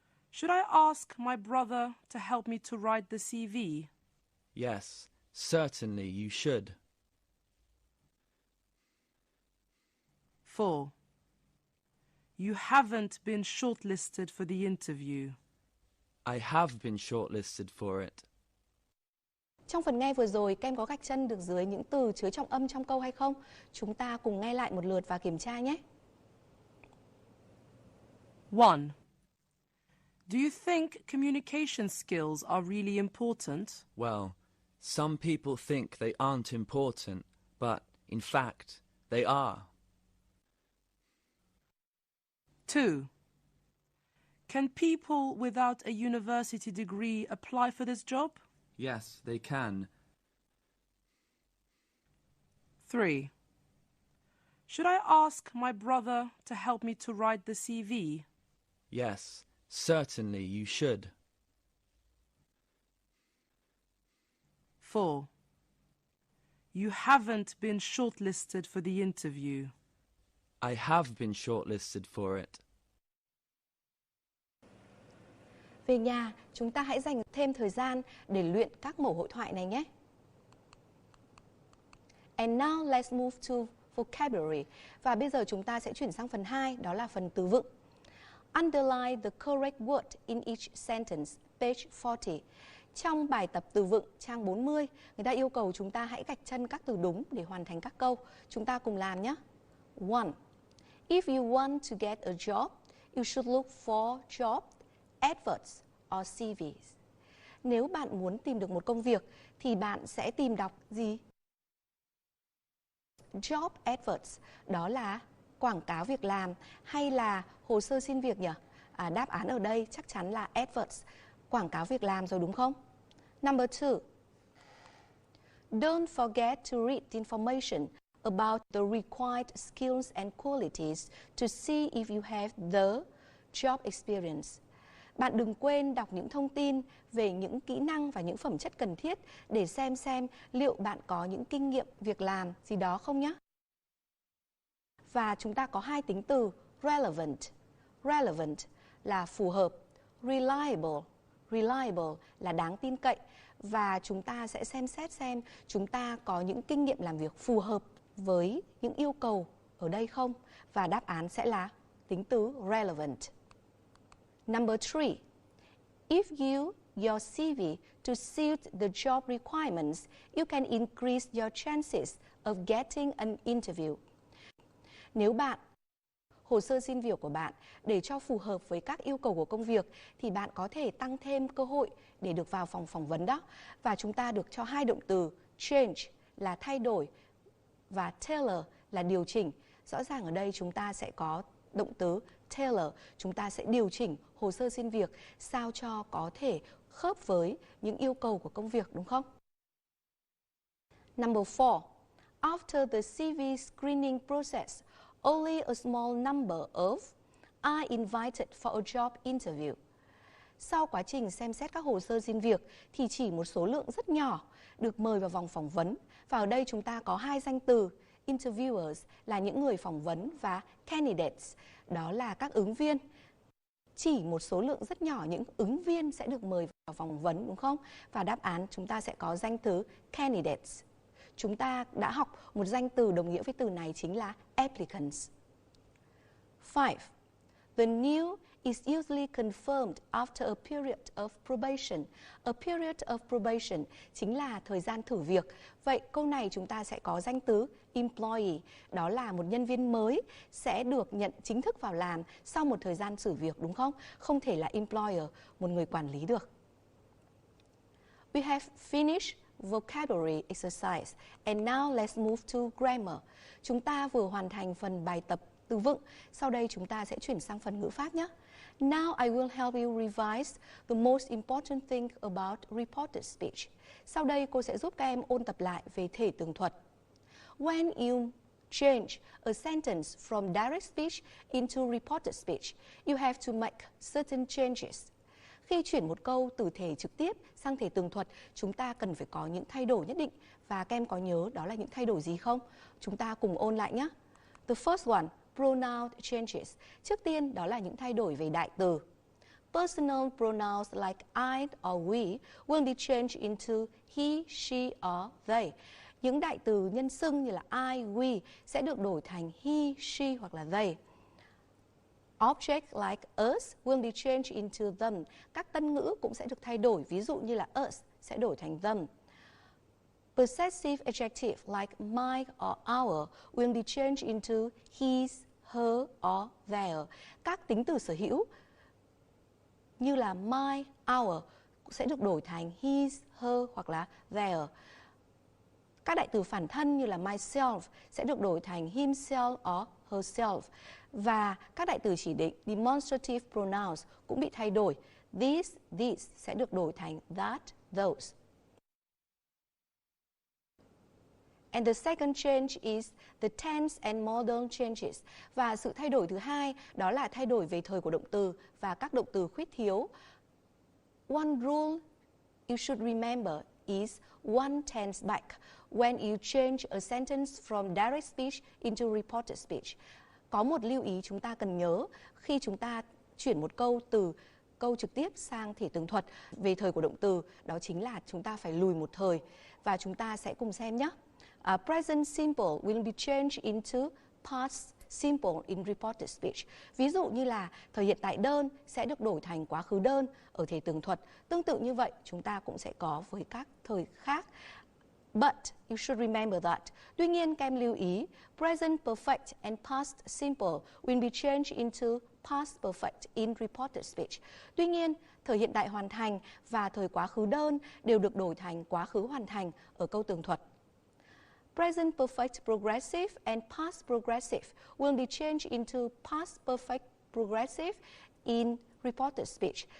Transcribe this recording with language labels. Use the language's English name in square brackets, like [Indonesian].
[English] Should I ask my brother to help me to write the CV? Yes, certainly you should. 4. You haven't been shortlisted for the interview. I have been shortlisted for it. [Vietnamese] Trong phần nghe vừa rồi, các em có gạch chân được dưới những từ chứa trọng âm trong câu hay không? Chúng ta cùng nghe lại một lượt và kiểm tra nhé. [English] 1. Do you think communication skills are really important? Well, some people think they aren't important, but in fact, they are. 2. Can people without a university degree apply for this job? Yes, they can. 3. Should I ask my brother to help me to write the CV? Yes, certainly you should. 4. You haven't been shortlisted for the interview. I have been shortlisted for it. [Vietnamese] Về nhà, chúng ta hãy dành thêm thời gian để luyện các mẫu hội thoại này nhé. [English] And now let's move to vocabulary. [Vietnamese] Và bây giờ chúng ta sẽ chuyển sang phần 2, đó là phần từ vựng. [English] Underline the correct word in each sentence, page 40. [Vietnamese] Trong bài tập từ vựng trang 40, người ta yêu cầu chúng ta hãy gạch chân các từ đúng để hoàn thành các câu. Chúng ta cùng làm nhé. 1. If you want to get a job, you should look for job adverts or CVs. Nếu bạn muốn tìm được một công việc thì bạn sẽ tìm đọc gì? Job adverts, đó là quảng cáo việc làm hay là hồ sơ xin việc nhỉ? Đáp án ở đây chắc chắn là adverts, quảng cáo việc làm rồi đúng không? [English] Number 2. Don't forget to read the information about the required skills and qualities to see if you have the job experience. [Vietnamese] Bạn đừng quên đọc những thông tin về những kỹ năng và những phẩm chất cần thiết để xem liệu bạn có những kinh nghiệm việc làm gì đó không nhé. Và chúng ta có hai tính từ relevant. Relevant là phù hợp. Reliable. Reliable là đáng tin cậy. Và chúng ta sẽ xem xét xem chúng ta có những kinh nghiệm làm việc phù hợp với những yêu cầu ở đây không. Và đáp án sẽ là tính từ relevant. [English] Number 3. If you your CV to suit the job requirements, you can increase your chances of getting an interview. [Vietnamese] Nếu bạn hồ sơ xin việc của bạn để cho phù hợp với các yêu cầu của công việc thì bạn có thể tăng thêm cơ hội để được vào phòng phỏng vấn đó. Và chúng ta được cho hai động từ change là thay đổi và tailor là điều chỉnh. Rõ ràng ở đây chúng ta sẽ có động từ tailor, chúng ta sẽ điều chỉnh hồ sơ xin việc sao cho có thể khớp với những yêu cầu của công việc, đúng không? [English] Number 4. After the CV screening process, only a small number of are invited for a job interview. [Vietnamese] Sau quá trình xem xét các hồ sơ xin việc thì chỉ một số lượng rất nhỏ được mời vào vòng phỏng vấn. Và ở đây chúng ta có hai danh từ, interviewers là những người phỏng vấn và candidates, đó là các ứng viên. Chỉ một số lượng rất nhỏ những ứng viên sẽ được mời vào phỏng vấn, đúng không? Và đáp án chúng ta sẽ có danh từ candidates. Chúng ta đã học một danh từ đồng nghĩa với từ này chính là applicants. [English] 5. The new is usually confirmed after a period of probation. A period of probation [Vietnamese] chính là thời gian thử việc. Vậy câu này chúng ta sẽ có danh từ employee, đó là một nhân viên mới sẽ được nhận chính thức vào làm sau một thời gian thử việc, đúng không? Không thể là employer, một người quản lý được. [English] We have finished vocabulary exercise and now let's move to grammar. [Vietnamese] Chúng ta vừa hoàn thành phần bài tập từ vựng, sau đây chúng ta sẽ chuyển sang phần ngữ pháp nhé. [English] Now I will help you revise the most important thing about reported speech. [Vietnamese] Sau đây cô sẽ giúp các em ôn tập lại về thể tường thuật. [English] When you change a sentence from direct speech into reported speech, you have to make certain changes. [Vietnamese] Khi chuyển một câu từ thể trực tiếp sang thể tường thuật, chúng ta cần phải có những thay đổi nhất định. Và các em có nhớ đó là những thay đổi gì không? Chúng ta cùng ôn lại nhé. [English] The first one, pronoun changes. [Vietnamese] Trước tiên đó là những thay đổi về đại từ. [English] Personal pronouns like I or we will be changed into he, she or they. [Vietnamese] Những đại từ nhân xưng như là I, we sẽ được đổi thành he, she hoặc là they. [English] Objects like us will be changed into them. [Vietnamese] Các tân ngữ cũng sẽ được thay đổi, ví dụ như là us sẽ đổi thành them. [English] Possessive adjectives like my or our will be changed into his, her or their. [Vietnamese] Các tính từ sở hữu như là my, our sẽ được đổi thành his, her hoặc là their. Các đại từ phản thân như là myself sẽ được đổi thành himself or herself. Và các đại từ chỉ định demonstrative pronouns cũng bị thay đổi. This, these sẽ được đổi thành that, those. [English] And the second change is the tense and modal changes. [Vietnamese] Và sự thay đổi thứ hai đó là thay đổi về thời của động từ và các động từ khuyết thiếu. [English] One rule you should remember is one tense back when you change a sentence from direct speech into reported speech. [Vietnamese] Có một lưu ý chúng ta cần nhớ khi chúng ta chuyển một câu từ câu trực tiếp sang thể tường thuật về thời của động từ, đó chính là chúng ta phải lùi một thời. Và chúng ta sẽ cùng xem nhé. Present simple will be changed into past simple in reported speech. Ví dụ như là thời hiện tại đơn sẽ được đổi thành quá khứ đơn ở thể tường thuật. Tương tự như vậy chúng ta cũng sẽ có với các thời khác. [English] But you should remember that. [Vietnamese] Tuy nhiên các em lưu ý, [English] present perfect and past simple will be changed into past perfect in reported speech. [Vietnamese] Tuy nhiên, thời hiện tại hoàn thành và thời quá khứ đơn đều được đổi thành quá khứ hoàn thành ở câu tường thuật. [English] Present perfect progressive and past progressive will be changed into past perfect progressive in reported speech.